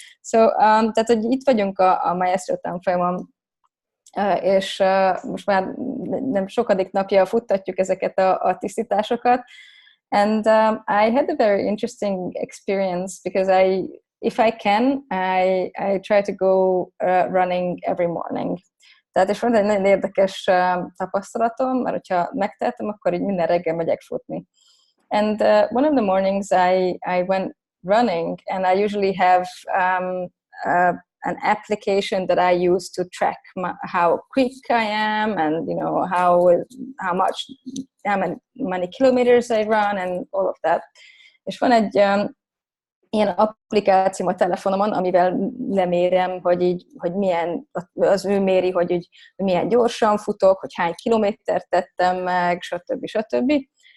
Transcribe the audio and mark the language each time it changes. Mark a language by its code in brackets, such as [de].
[hu] So, tehát, hogy itt vagyunk a Maestro tanfolyamon, és most már nem sokadik napja futtatjuk ezeket a tisztításokat. [en] And I had a very interesting experience because if I can, I try to go running every morning. [hu] Tehát és van egy nagyon érdekes tapasztalatom, mert hogyha megtehetem, akkor így minden reggel megyek futni. [en] And one of the mornings I went running, and I usually have an application that I use to track how quick I am, and how many kilometers I run, and all of that. [hu] És van egy ilyen applikáció a telefonomon, amivel lemérem, hogy milyen, az ő méri, hogy milyen gyorsan futok, hogy hány kilométert tettem meg, stb.